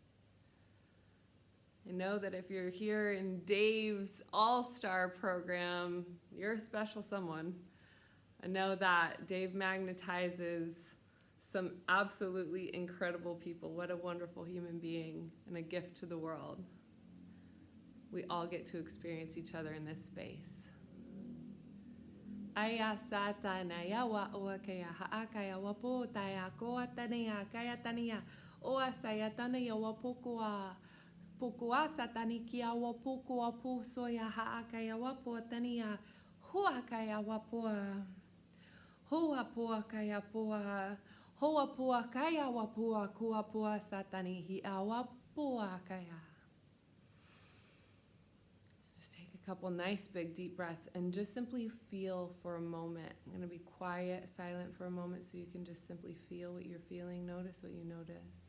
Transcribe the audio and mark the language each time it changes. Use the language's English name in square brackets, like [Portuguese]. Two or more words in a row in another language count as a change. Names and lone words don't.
[English] I know that if you're here in Dave's All-Star program, you're a special someone. I know that Dave magnetizes some absolutely incredible people. What a wonderful human being and a gift to the world. We all get to experience each other in this space. Aya satana ya wa oa kaya haakaya wa po taya koa tania kaya tania oa sayatana ya wa pokoa. Pukua satani kia wa pukua pu soya haakaya wa po tania hua kaya wa poa hua pua kaya poa hoa pua kaya wa pua kua pua satani hi awa pua kaya. Just take a couple nice big deep breaths and just simply feel for a moment. I'm going to be quiet, silent for a moment so you can just simply feel what you're feeling. Notice what you notice.